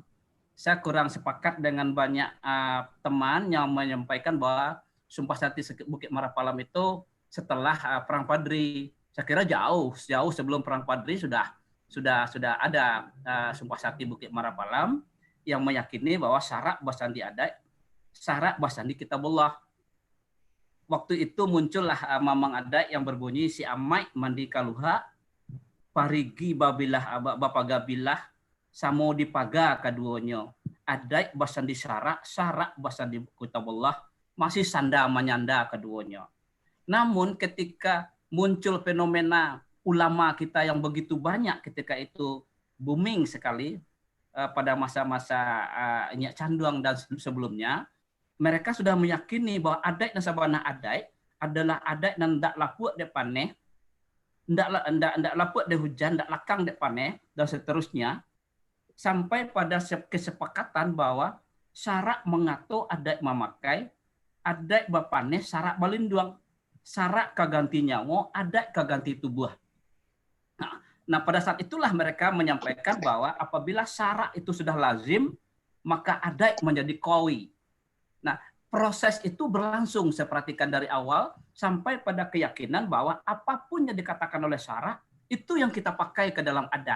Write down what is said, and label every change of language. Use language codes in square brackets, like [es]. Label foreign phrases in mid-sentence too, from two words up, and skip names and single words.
[id] Saya kurang sepakat dengan banyak teman yang menyampaikan bahwa Sumpah Sakti Bukit Marapalam itu setelah Perang Padri. Saya kira jauh sebelum Perang Padri sudah ada Sumpah Sakti Bukit Marapalam yang meyakini bahwa [min] syarak basandi adat, syarak basandi kitabullah. [id] Waktu itu muncullah mamang adat yang berbunyi [min] si amai mandi kaluha, parigi babilah bapak gabilah, samo dipaga kaduonyo. Adat basandi syarak basandi kitabullah, [id] masih sanda menyanda keduanya. Namun ketika muncul fenomena ulama kita yang begitu banyak ketika itu booming sekali pada masa-masa Nyak Canduang dan sebelumnya, mereka sudah meyakini bahwa adat dan sabana adat adalah adat dan [min] ndak lapuk de paneh, ndak lapuk de hujan, ndak lakang de paneh [id] dan seterusnya, sampai pada kesepakatan bahwa syarak mengatur adat memakai, [min] adat bapaneh syarak balinduang, syarak kaganti nyawa, adat kaganti tubuh. [id] Nah, pada saat itulah mereka menyampaikan bahwa apabila syarak itu sudah lazim, maka adat menjadi qawi. Nah, proses itu berlangsung, saya perhatikan dari awal sampai pada keyakinan bahwa apapun yang dikatakan oleh syarak itu yang kita pakai ke dalam adat.